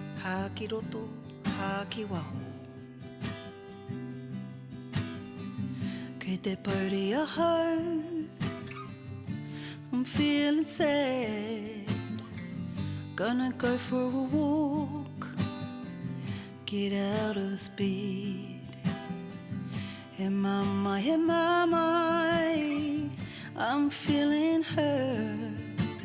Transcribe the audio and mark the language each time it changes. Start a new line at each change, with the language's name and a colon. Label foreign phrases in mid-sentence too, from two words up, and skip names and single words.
Māori: ki roto, hā ki waho. Kei te pauri a hau,
English: I'm feeling sad. Gonna go for a walk, get out of this bed.
Māori: He mamai,
English: I'm feeling hurt.